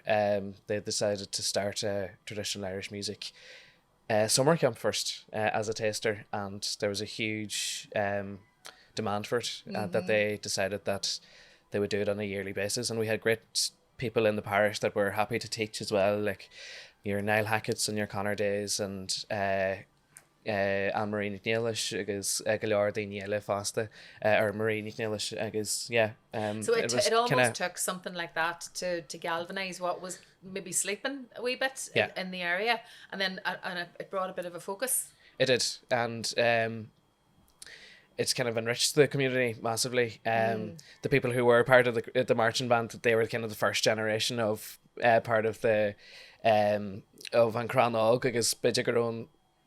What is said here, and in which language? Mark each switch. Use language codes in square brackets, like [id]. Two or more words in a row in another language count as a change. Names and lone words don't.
[en] they decided to start a traditional Irish music summer camp first as a taster, and there was a huge demand for it, that they decided that they would do it on a yearly basis, and we had great people in the parish that were happy to teach as well, like your Niall Hackett's and your Connor Days, and Anne Marie Nicnealish agus Gagliardi Niele Fasta or Marie Nicnealish agus So it was almost kinda, took something like that to galvanise what was maybe sleeping a wee bit Yeah. in the area, and then it brought a bit of a focus. it did, and it's kind of enriched the community massively. The people who were part of the marching band, they were kind of the first generation of part of the of An Crannog agus Bidget own focus.